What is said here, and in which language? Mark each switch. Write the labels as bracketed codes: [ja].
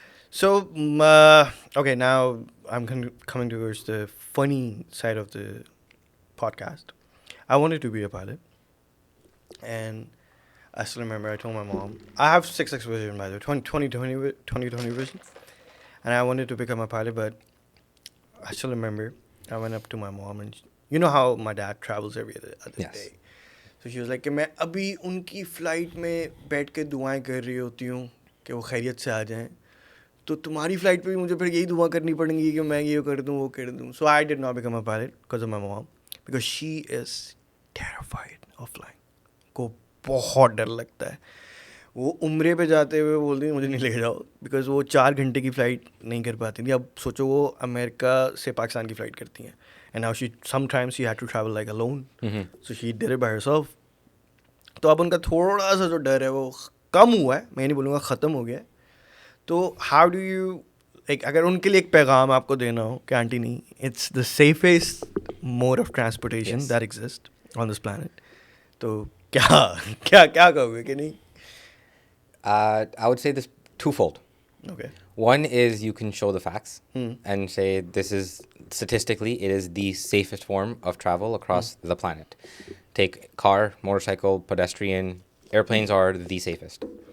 [en] So okay, now I'm coming towards the funny side of the podcast. I wanted to be a pilot. And I still remember I told my mom, I have 6x vision by the way, 20/20 vision. And I wanted to become a pilot, but I still remember I went up to my mom and you know how my dad travels every other Yes. day. So she was like [hi] कि मैं अभी उनकी flight में बैठ के दुआएं कर रही होती हूँ कि वो खैरियत से आ जाएं तो तुम्हारी फ्लाइट पे भी मुझे फिर यही दुआ करनी पड़ेंगी कि मैं ये कर दूँ वो कर दूँ. [en] So I did not become a pilot because of my mom because she is terrified of flying. [hi] को बहुत डर लगता है. वो उम्रे पे जाते हुए बोलती है मुझे नहीं लेके जाओ बिकॉज वो 4 घंटे की फ़्लाइट नहीं कर पाती थी. अब सोचो वो अमेरिका से पाकिस्तान की फ़्लाइट करती हैं [en] And now she sometimes she had to travel like alone so she did it by herself. [hi] तो अब उनका थोड़ा सा जो डर है वो कम हुआ है, मैं नहीं बोलूँगा ख़त्म हो गया है. तो [en] how do you like [hi] अगर उनके लिए एक पैगाम आपको देना हो कि आंटी नहीं [en] it's the safest mode of transportation that exist on this planet, [hi] तो क्या क्या क्या कहोगे कि नहीं? [en] I would say this twofold. Okay. One is you can show the facts and say this is statistically it is the safest form of travel across the planet. Take car, motorcycle, pedestrian, airplanes are the safest.